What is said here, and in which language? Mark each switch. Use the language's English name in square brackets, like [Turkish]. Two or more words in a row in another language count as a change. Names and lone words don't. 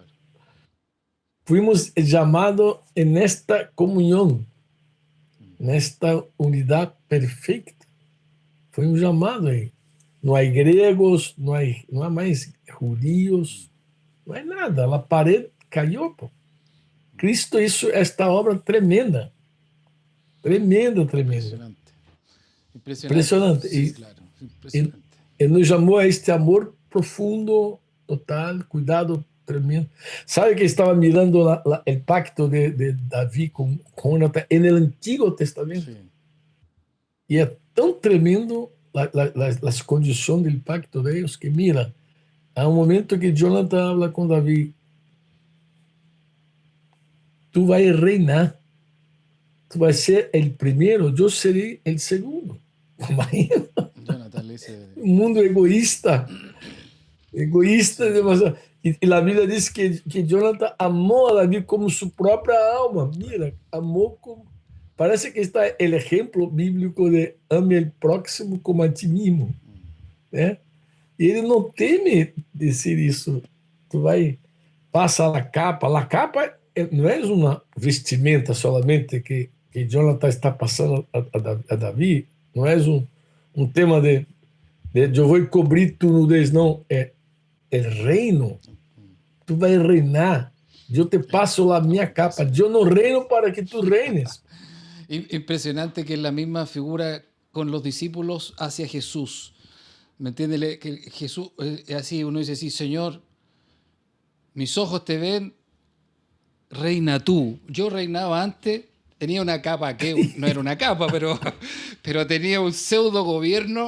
[Portuguese] Fuimos chamados nesta comunhão, nesta unidade perfeita. Fuimos chamados aí. Não há gregos, não há mais judios, não há nada. A parede caiu. Pô. [Spanish] Cristo hizo esta obra tremenda. Tremenda, tremenda. Impresionante. Impresionante. [Portuguese] Impressionante. [Spanish] Sí, claro. Impresionante. [Portuguese] Ele nos chamou a este amor profundo, total, cuidado tremendo. Sabe que estava mirando o pacto de Davi com Jonathan no Antigo Testamento? [Spanish] Sí. [Portuguese] E é tão tremendo as condições do pacto de Deus que, mira, há um momento que Jonathan habla com Davi. Tu vai reinar. Tu vai ser o primeiro, eu serei o segundo. Imagina. [Spanish] Jonathan le dice. [Portuguese] Um mundo egoísta. Egoísta demasiado. E a Bíblia diz que Jonathan amou a Davi como sua própria alma. Mira, amou como. Parece que está o exemplo bíblico de ame o próximo como a ti mesmo. Né? E ele não teme dizer isso. Tu vai, passa a capa. A capa não é uma vestimenta solamente que Jonathan está passando a Davi. Não é um tema de eu vou cobrir tu nudez, não. É o reino. Tu vai reinar. Eu te passo a minha capa. Eu não reino para que tu reines. [Spanish] Impresionante que es la misma figura con los discípulos hacia Jesús. ¿Me entiendes? Que Jesús es así, uno dice así, Señor, mis ojos te ven, reina tú. Yo reinaba antes, tenía una capa que no era una capa, pero tenía un pseudo gobierno.